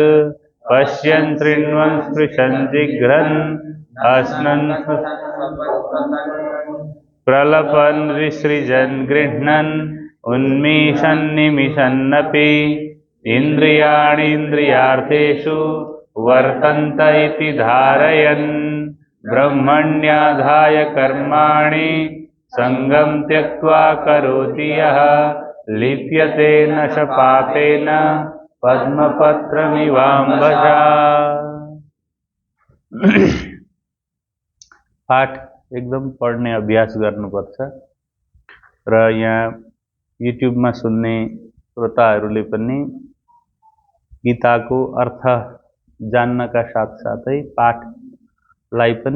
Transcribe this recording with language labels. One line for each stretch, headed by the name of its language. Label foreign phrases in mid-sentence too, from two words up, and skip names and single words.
Sanskrit: पश्यन् शृण्वन् स्पृशन् जिघ्रन् अश्नन् प्रलपन् विसृजन् गृह्णन् उन्मीषन् निमिषन्नपि इन्द्रियाणीन्द्रियार्थेषु वर्तन्त इति धारयन्। ब्रह्मण्याधाय कर्माणि संगं त्यक्त्वा करोति यः। लिप्यते न च पापेन पद्मपत्रमिवाम्भसा।
Nepali: पाठ एकदम पढ्ने अभ्यास गर्नुपर्छ र यहाँ युट्युबमा सुन्ने श्रोताहरूले पनि गीताको अर्थ जान्नका साथसाथै पाठलाई पनि